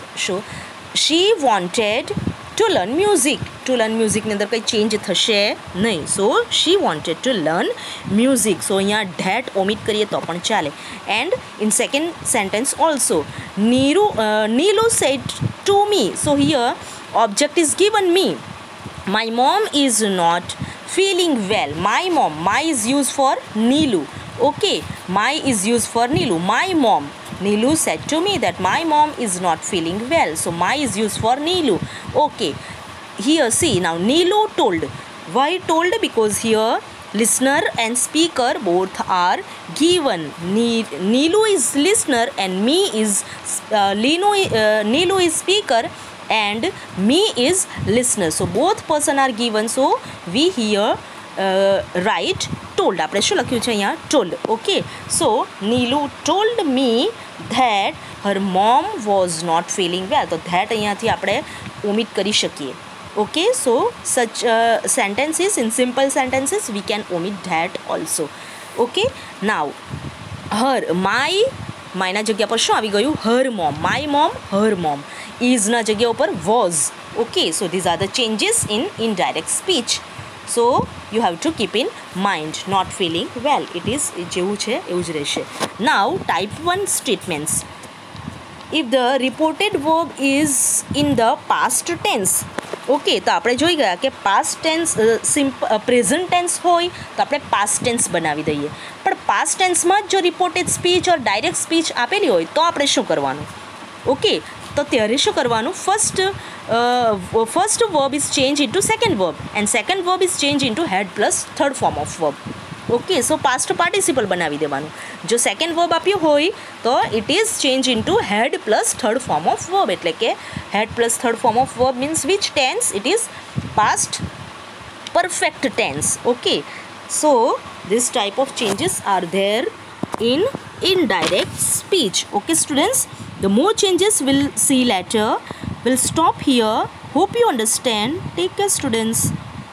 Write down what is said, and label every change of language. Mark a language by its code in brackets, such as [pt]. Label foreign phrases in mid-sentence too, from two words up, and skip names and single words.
[en] She wanted to learn music. to learn musicની [gu] અંદર કંઈ ચેન્જ થશે નહીં. [en] So she wanted to learn music. So અહીંયા that omit [gu] કરીએ તો પણ ચાલે. [en] And in second sentence also, Neelu said to me. So here object is given me. My mom is not feeling well. My mom, my is used for Neelu. Okay, my is used for Neelu. My mom, Neelu said to me that my mom is not feeling well. So my is used for Neelu. Okay, here see, now Neelu told. Why told? Because here listener and speaker both are given. Neelu is listener and me is Neelu is speaker and me is listener. So both person are given. So we here write told. [gu] આપણે શું લખ્યું છે અહીંયા? [en] told. Okay, so Neelu told me that her mom was not feeling well. [gu] તો that અહીંયાથી આપણે omit કરી શકીએ. [en] Okay, so such sentences, in simple sentences we can omit that also. Okay, now her, [gu] માયના જગ્યા પર શું આવી ગયું? [en] her mom. my mom, her mom. [gu] isના જગ્યા ઉપર was. [en] Okay, so these are the changes in indirect speech. So you have to keep in mind. not feeling well, it is [gu] જેવું છે એવું જ રહેશે. [en] Now type 1 statements. if the reported verb is in the past tense. [gu] ઓકે, તો આપણે જોઈ ગયા કે [en] past tense present tense [gu] હોય તો આપણે [en] past tense [gu] બનાવી દઈએ, પણ [en] past tenseમાં [gu] જ જો [en] reported speech or direct speech [gu] આપેલી હોય તો આપણે શું કરવાનું? ઓકે, તો ત્યારે શું કરવાનું? [en] First verb is change into second verb and second verb is change into had plus third form of verb. Okay, so past participle [gu] બનાવી દેવાનું. [en] જો second verb [gu] આપ્યું હોય તો [en] it is change into had plus third form of verb. [gu] એટલે કે [en] had plus third form of verb means which tense? It is past perfect tense. Okay, so this type of changes are there in indirect speech. Okay students, the more changes we'll see later. We'll stop here. Hope you understand. Take care students.